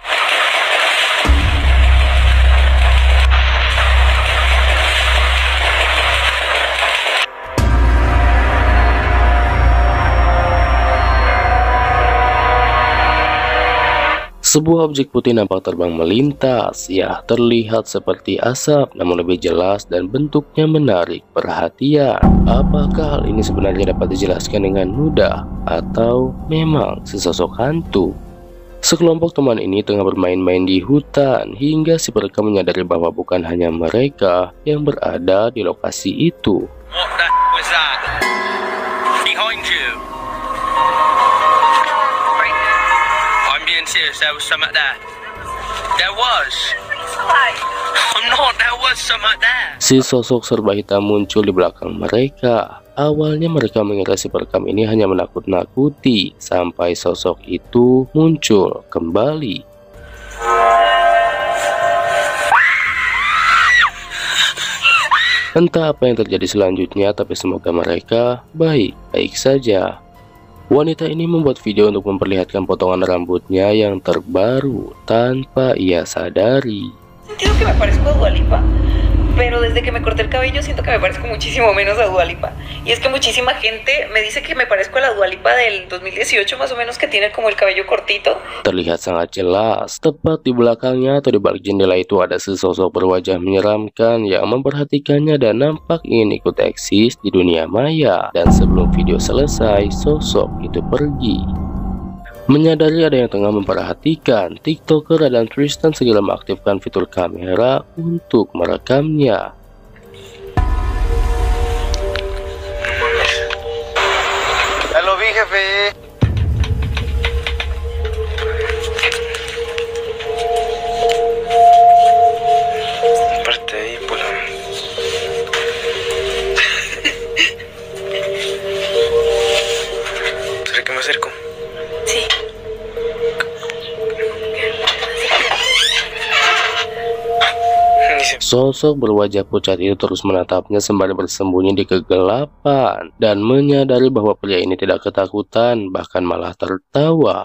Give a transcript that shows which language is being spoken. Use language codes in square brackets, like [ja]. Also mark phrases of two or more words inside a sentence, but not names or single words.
[id] Sebuah objek putih nampak terbang melintas, ya terlihat seperti asap namun lebih jelas dan bentuknya menarik perhatian. Apakah hal ini sebenarnya dapat dijelaskan dengan mudah atau memang sesosok hantu? Sekelompok teman ini tengah bermain-main di hutan hingga si perekam menyadari bahwa bukan hanya mereka yang berada di lokasi itu. [en] What the was that? Behind you. I'm being serious, there was something there. There was. I'm not, there was something there. [id] Si sosok serba hitam muncul di belakang mereka. Awalnya mereka mengira si perekam ini hanya menakut-nakuti, sampai sosok itu muncul kembali. Entah apa yang terjadi selanjutnya, tapi semoga mereka baik-baik saja. Wanita ini membuat video untuk memperlihatkan potongan rambutnya yang terbaru tanpa ia sadari. [es] Sentido que me parezco a Dua Lipa, pero desde que me corté el cabello siento que me parezco muchísimo menos a Dua Lipa. Y es que muchísima gente me dice que me parezco a la Dua Lipa del 2018 más o menos, que tiene como el cabello cortito. [id] Terlihat sangat jelas, tepat di belakangnya atau di balik jendela itu ada sesosok berwajah menyeramkan yang memperhatikannya dan nampak ingin ikut eksis di dunia maya. Dan sebelum video selesai, sosok itu pergi. Menyadari ada yang tengah memperhatikan, TikToker Adam Tristan segera mengaktifkan fitur kamera untuk merekamnya. [es] Halo, vi jefe. Parte ahí, por ¿será que me acerco? Sí. [id] Sosok berwajah pucat itu terus menatapnya sembari bersembunyi di kegelapan dan menyadari bahwa pria ini tidak ketakutan, bahkan malah tertawa.